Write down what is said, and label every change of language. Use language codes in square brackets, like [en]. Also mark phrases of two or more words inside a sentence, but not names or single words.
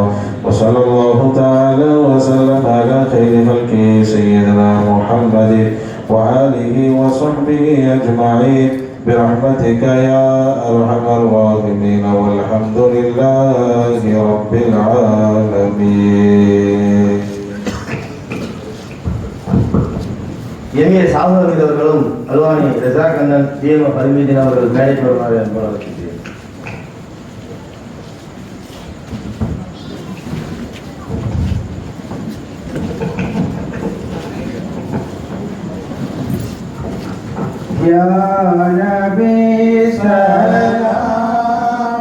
[ar] وصلى الله تعالى وسلم على خير خلقه سيدنا محمد وآله وصحبه أجمعين برحمتك يا أرحم الراحمين والحمد لله رب العالمين. [ta] எம்ஏ சாகுபதி அவர்களும் அல்வானி ரஜாக் அண்ணன் டிஎம் பரிமீதின் அவர்கள் மேடைக்கு வருமாறு என்பதாக [ar] يا نبي سلام